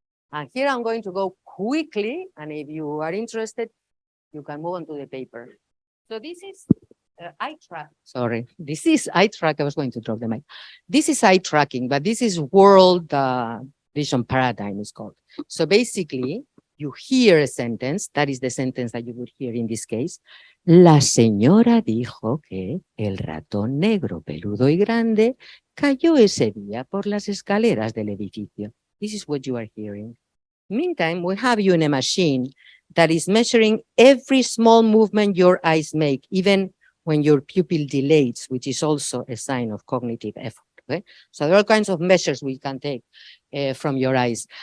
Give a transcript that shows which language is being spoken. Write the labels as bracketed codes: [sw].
[en] And here I'm going to go quickly, and if you are interested, you can move on to the paper. So this is eye track. Sorry, this is eye track. I was going to drop the mic. This is eye tracking, but this is world vision paradigm is called. So basically, you hear a sentence, that is the sentence that you would hear in this case. [es] La señora dijo que el ratón negro, peludo y grande cayó ese día por las escaleras del edificio. [en] This is what you are hearing. Meantime, we have you in a machine that is measuring every small movement your eyes make, even when your pupil dilates, which is also a sign of cognitive effort. Okay? So there are all kinds of measures we can take from your eyes.